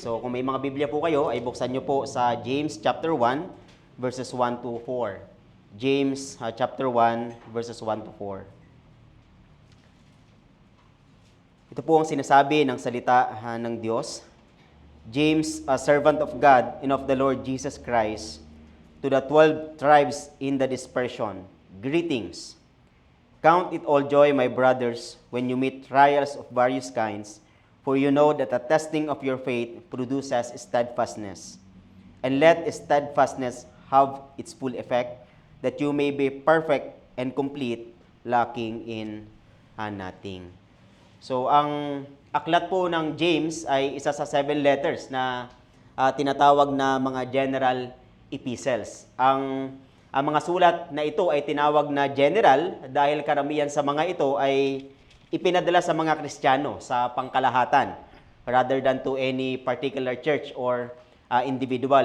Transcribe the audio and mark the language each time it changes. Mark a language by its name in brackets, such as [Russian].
[Filipino] So kung may mga Biblia po kayo, ay buksan nyo po sa [English] James chapter 1 verses 1 to 4. James chapter 1 verses 1 to 4. [Filipino] Ito po ang sinasabi ng salita ng Diyos. [English] James, a servant of God and of the Lord Jesus Christ, to the 12 tribes in the dispersion, greetings. Count it all joy, my brothers, when you meet trials of various kinds, for you know that the testing of your faith produces steadfastness. And let steadfastness have its full effect, that you may be perfect and complete, lacking in nothing. [Filipino] So, ang aklat po ng James ay isa sa 7 letters na tinatawag na mga general epistles. Ang mga sulat na ito ay tinawag na general dahil karamihan sa mga ito ay ipinadala sa mga Kristiyano sa pangkalahatan [English] rather than to any particular church or individual.